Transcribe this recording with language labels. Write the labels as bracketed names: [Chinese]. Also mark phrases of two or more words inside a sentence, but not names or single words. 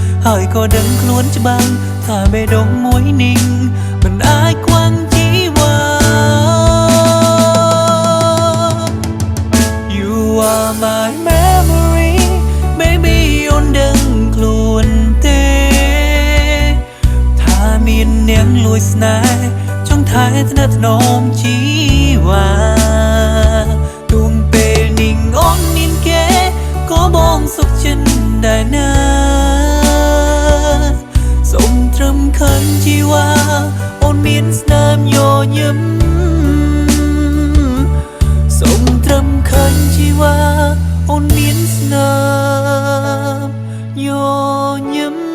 [Khmer] ហើយក៏ដឹងខ្លួនច្បាស់ថាបេះដូងមួយនេះមិនអាចខ្វាំងជីវ៉ា [English] You are my memory baby [Khmer] អូនដឹងខ្លួនទេ ថាមាននាងលួចស្នេហ៍ចង់ថែថ្នាក់ថ្នមជីវ៉ាទួងពេលនេះអូនមានគេក៏បងសុខចិត្តដែរណាសូមត្រឹមឃើញជីវ៉ាអូនមានស្នាមញញឹមសូមត្រឹមឃើញជីវ៉ាអូនមានស្នាមញញឹម